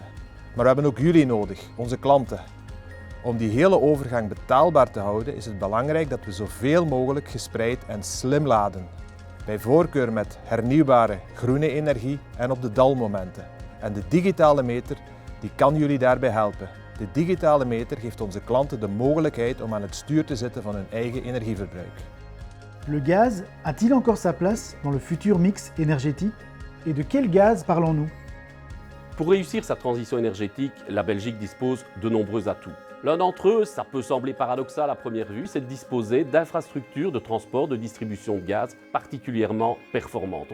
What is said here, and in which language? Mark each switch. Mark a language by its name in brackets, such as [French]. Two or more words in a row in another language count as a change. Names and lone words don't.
[Dutch] Maar we hebben ook jullie nodig, onze klanten. Om die hele overgang betaalbaar te houden is het belangrijk dat we zoveel mogelijk gespreid en slim laden. Bij voorkeur met hernieuwbare groene energie en op de dalmomenten. En de digitale meter die kan jullie daarbij helpen. De digitale meter geeft onze klanten de mogelijkheid om aan het stuur te zitten van hun eigen energieverbruik. [French] Le gaz a-t-il encore sa place dans le futur mix énergétique? Et de quel gaz parlons-nous? Pour réussir sa transition énergétique, la Belgique dispose de nombreux atouts. L'un d'entre eux, ça peut sembler paradoxal à première vue, c'est de disposer d'infrastructures de transport, de distribution de gaz particulièrement performantes.